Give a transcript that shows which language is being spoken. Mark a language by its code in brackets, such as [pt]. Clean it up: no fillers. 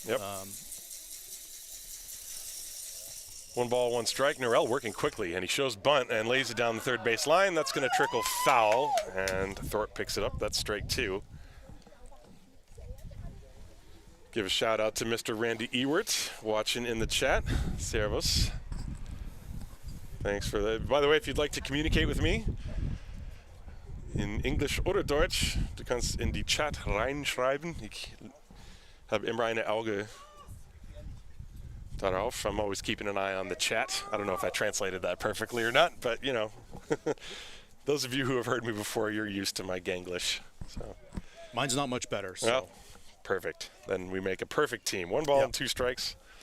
[en] Yep. 1 ball, 1 strike. Norell working quickly, and he shows bunt and lays it down the third base line. That's going to trickle foul, and Thorpe picks it up. That's strike 2. Give a shout out to Mr. Randy Ewert watching in the chat. Servus. Thanks for that. [de] By the way, if you'd like to communicate with me in English oder Deutsch, du kannst in die Chat reinschreiben. Ich habe immer ein Auge Darauf. [en] I'm always keeping an eye on the chat. I don't know if I translated that perfectly or not, but you know, those of you who have heard me before, you're used to my Ganglish. So. Mine's not much better. So. Well, perfect. Then we make a perfect team. 1 ball and 2 strikes.